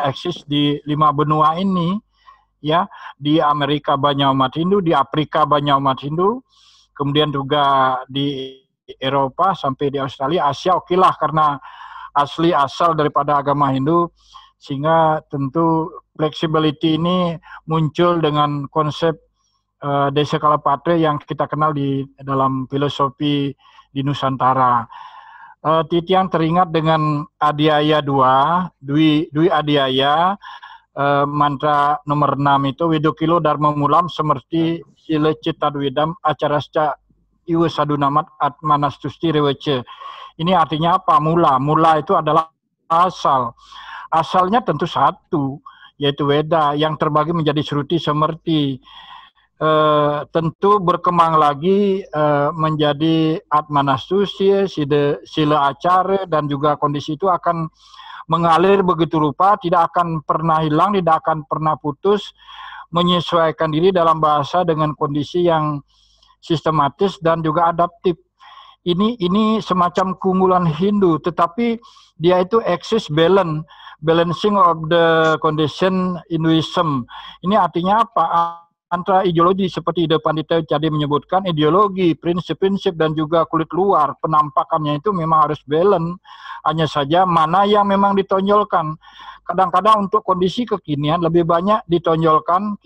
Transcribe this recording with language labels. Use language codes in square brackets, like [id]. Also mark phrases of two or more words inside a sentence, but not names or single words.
[id] eksis di 5 benua ini, ya, di Amerika banyak umat Hindu, di Afrika banyak umat Hindu, kemudian juga di Eropa sampai di Australia, Asia okelah karena asli asal daripada agama Hindu, sehingga tentu flexibility ini muncul dengan konsep desa kalpatra yang kita kenal di dalam filosofi di Nusantara. Titian teringat dengan Adiaya 2, Dwi Adiaya, mantra nomor 6 itu [sa] Widokilo Dharma Mulam semerti sila cita dwidam acarasca iwa sadunamat atmanastusti rewece. [id] Ini artinya apa? Mula. Mula itu adalah asal. Asalnya tentu satu, yaitu Weda yang terbagi menjadi Sruti semerti. Tentu berkembang lagi menjadi atmanastusti, sila acara, dan juga kondisi itu akan mengalir begitu rupa, tidak akan pernah hilang, tidak akan pernah putus, menyesuaikan diri dalam bahasa dengan kondisi yang sistematis dan juga adaptif. Ini semacam keunggulan Hindu, tetapi dia itu eksis [en] balancing of the condition Hinduism. [id] Ini artinya apa? Antara ideologi seperti Ide Pandita tadi menyebutkan, ideologi, prinsip-prinsip dan juga kulit luar, penampakannya itu memang harus balance. Hanya saja mana yang memang ditonjolkan. Kadang-kadang untuk kondisi kekinian lebih banyak ditonjolkan.